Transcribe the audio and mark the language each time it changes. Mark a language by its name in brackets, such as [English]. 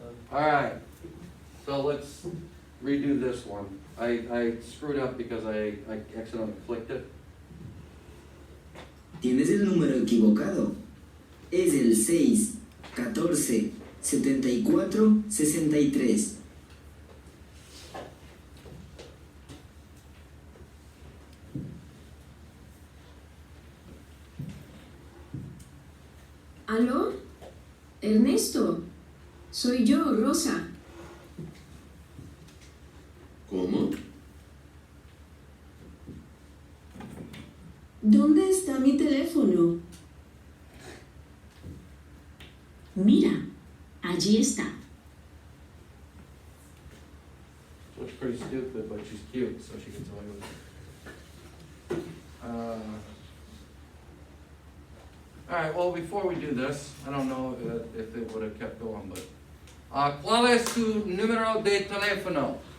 [English] All right, so let's redo this one. I screwed up because I accidentally clicked it. [Spanish] Tienes el número equivocado. Es el 6 14 74 63. ¿Aló? Ernesto, soy yo, Rosa. ¿Cómo? ¿Dónde está mi teléfono? Mira, allí está. [English] Looks pretty stupid, but she's cute, so she gets away with it. All right, well, before we do this, I don't know if it would have kept going, but... [Spanish] ¿Cuál es tu número de teléfono?